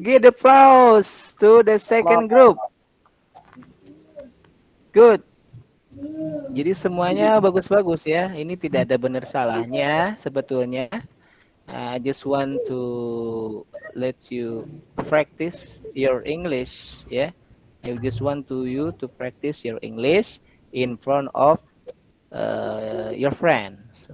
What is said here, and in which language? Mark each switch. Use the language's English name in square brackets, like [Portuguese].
[English] Give applause to the second group. Good. [Indonesian] Jadi semuanya bagus-bagus ya. Ini tidak ada benar salahnya sebetulnya. [English] I just want to let you practice your English, ya. I just want you to practice your English in front of your friends.